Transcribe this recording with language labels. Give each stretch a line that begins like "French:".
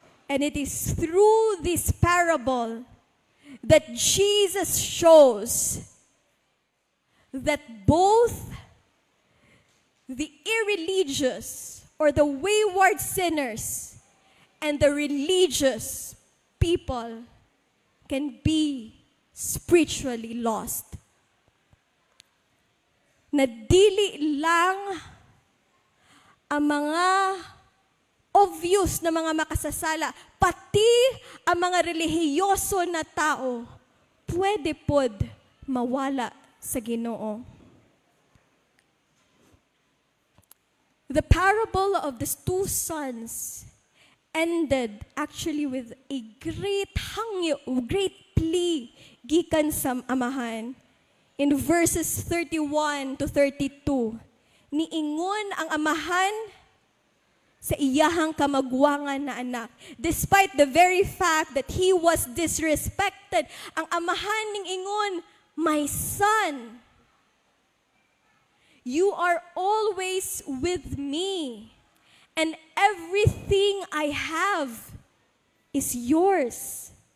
English: And it is through this parable that Jesus shows that both the irreligious or the wayward sinners and the religious people can be spiritually lost.
Cebuano: Na dili lang ang mga obvious na mga makasasala, pati ang mga relihiyoso na tao, pwede pod mawala sa Ginoo.
English: The parable of the two sons ended actually with a great hangyo, great plea
Cebuano: gikan sa amahan.
English: In verses 31 to 32,
Cebuano: niingon ang amahan sa iyahang kamagwangan na anak.
English: Despite the very fact that he was disrespected,
Cebuano: ang amahan ning ingon,
English: "My son, you are always with me, and everything I have is yours."